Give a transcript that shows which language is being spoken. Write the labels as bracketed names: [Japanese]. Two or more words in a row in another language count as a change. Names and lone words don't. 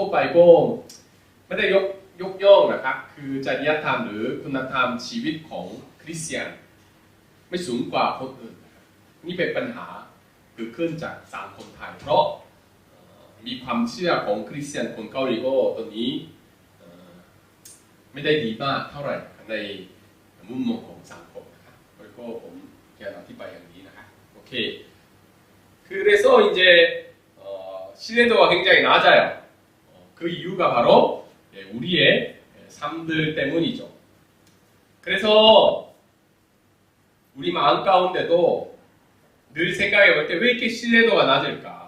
[Thai] ไปก็ไม่ได้ยกย่องนะครับคือจริยธรรมหรือคุณธรรมชีวิตของคริสเตียนไม่สูงกว่าคนอื่นนะครับนี่เป็นปัญหาเกิดขึ้นจากสังคมไทยเพราะมีความเชื่อของคริสเตียนคนเกาหลีก็ตอนนี้ไม่ได้ดีมากเท่าไหร่ในมุมมองของสังคมนะครับแล้วก็ผมจะอธิบายอย่างนี้นะครับโอเค [Korean] 그래서 이제 신뢰도가 굉장히 낮아요. 그 이유가 바로 우리의 삶들 때문이죠. 그래서 우리 마음 가운데도 늘 생각해 볼 때 왜 이렇게 신뢰도가 낮을까?